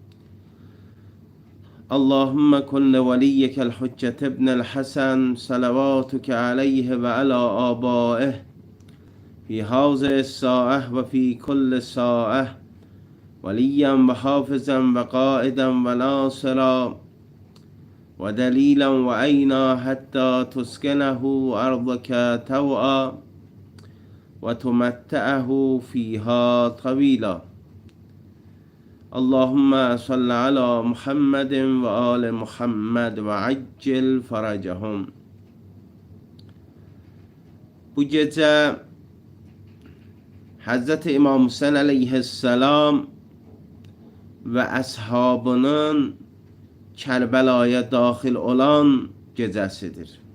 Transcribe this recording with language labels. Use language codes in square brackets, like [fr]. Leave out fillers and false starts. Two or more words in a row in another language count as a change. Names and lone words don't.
[ar] اللهم كن لوليك الحجة ابن الحسن صلواتك عليه وعلى آبائه في هذه الساعة وفي كل ساعة وليا وحافظا وقائدا وناصرا ودليلا وعينا حتى تسكنه أرضك طوعا وتمتعه فيها طويلا. اللهم صل على محمد وآل محمد وعجل فرجهم. [az] Bu gecə Hazreti İmam Hüseyin əleyhissalam və əshabının Kərbəlaya daxil olan gecəsidir.